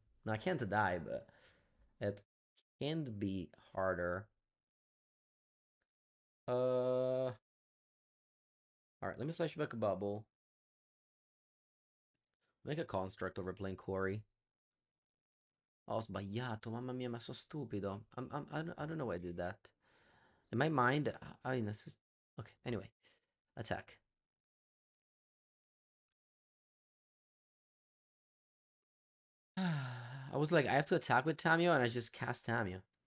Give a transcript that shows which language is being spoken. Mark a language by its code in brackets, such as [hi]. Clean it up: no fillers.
[en] No, I can't die, but it can be harder. All right, let me flashback a bubble. Make a construct over playing Quarry. [it] Oh, ho sbagliato, mamma mia, ma sono stupido. [en] I don't know why I did that. In my mind, I mean, this is... Okay, anyway. Attack. I was like, I have to attack with Tamio, and I just cast Tamio.